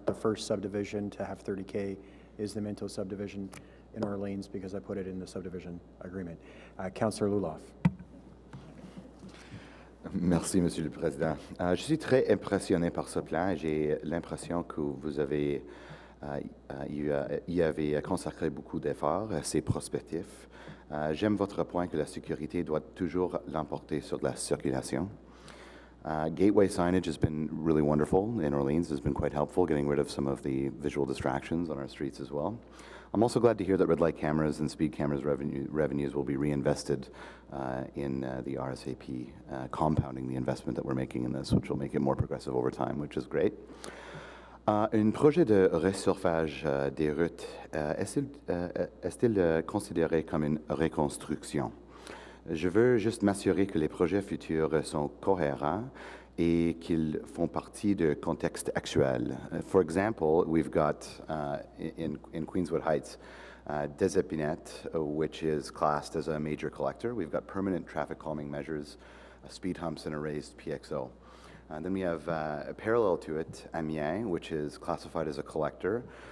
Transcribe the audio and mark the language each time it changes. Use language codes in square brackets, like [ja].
[en] The first subdivision to have 30K is the Minto subdivision in Orleans, because I put it in the subdivision agreement. Councillor Luloff. [fr] Merci, Monsieur le Président. Je suis très impressionné par ce plan. J'ai l'impression que vous avez y avez consacré beaucoup d'efforts. C'est prospectif. J'aime votre point que la sécurité doit toujours l'emporter sur la circulation. [en] Gateway signage has been really wonderful in Orleans, has been quite helpful, getting rid of some of the visual distractions on our streets as well. I'm also glad to hear that red light cameras and speed cameras revenues will be reinvested in the RSAP, compounding the investment that we're making in this, which will make it more progressive over time, which is great. [fr] Un projet de resurfage des routes est-il considéré comme une reconstruction? Je veux juste m'assurer que les projets futurs sont cohérents et qu'ils font partie du contexte actuel. [en] For example, we've got in Queenswood Heights, Des Epinette, which is classed as a major collector. We've got permanent traffic calming measures, speed humps, and a raised PXO. Then we have, parallel to it, Amiens, which is classified as a collector.